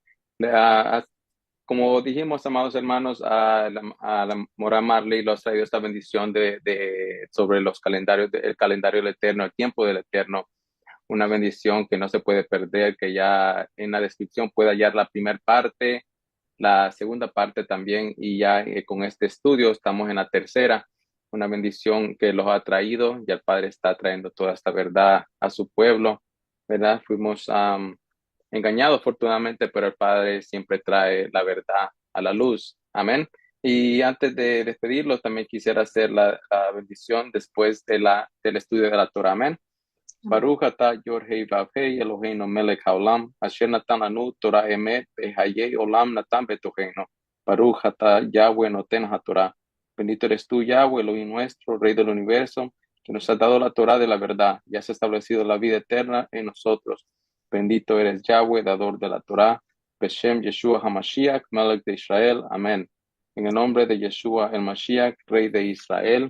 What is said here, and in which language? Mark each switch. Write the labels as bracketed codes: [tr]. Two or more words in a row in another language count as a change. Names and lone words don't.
[es] Le- ah, Como dijimos, amados hermanos, a la Mora Marley lo ha traído esta bendición sobre los calendarios, el calendario del Eterno, el tiempo del Eterno, una bendición que no se puede perder, que ya en la descripción puede hallar la primera parte, la segunda parte también, y ya con este estudio estamos en la tercera, una bendición que los ha traído, y el Padre está trayendo toda esta verdad a su pueblo, ¿verdad? Fuimos engañados afortunadamente, pero el Padre siempre trae la verdad a la luz. Amén. Y antes de despedirlos, también quisiera hacer la bendición después del estudio de la Torah. Amén. [he] ברוך אתה יוד-הא ואו-הא אלוהינו מלך העולם, אשר נתן לנו תורה אמת בחיי עולם נתן בתוכנו. ברוך אתה יהוה נותן התורה. [es] Bendito eres tú, Yahweh, Elohim nuestro, Rey del universo, que nos has dado la Torah de la verdad y has establecido la vida eterna en nosotros. Bendito eres Yahweh, dador de la Torah. [he] בשם ישוע המשיח, מלך de Israel. Amén. [es] En el nombre de Yeshua el Mashiach, Rey de Israel.